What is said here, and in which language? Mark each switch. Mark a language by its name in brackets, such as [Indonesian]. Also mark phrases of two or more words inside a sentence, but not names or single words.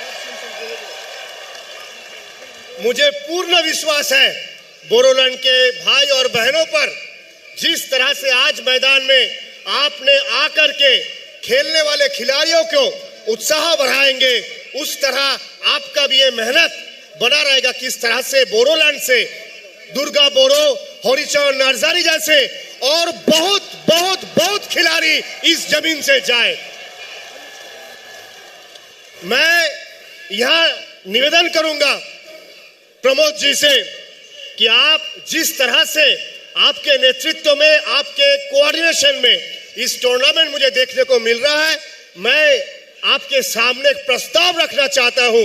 [Hindi] मुझे पूर्ण विश्वास है बोरोलैंड के भाई और बहनों पर, जिस तरह से आज मैदान में आपने आकर के खेलने वाले खिलाड़ियों को उत्साह बढ़ाएंगे, उस तरह आपका भी ये मेहनत बना रहेगा। किस तरह से बोरोलैंड से दुर्गा बोरो, हरिचरण नार्जारी जैसे और बहुत बहुत बहुत खिलाड़ी इस जमीन से जाए। मैं यहां निवेदन करूंगा प्रमोद जी से कि आप जिस तरह से आपके नेतृत्व में, आपके कोऑर्डिनेशन में इस टूर्नामेंट मुझे देखने को मिल रहा है, मैं आपके सामने एक प्रस्ताव रखना चाहता हूं।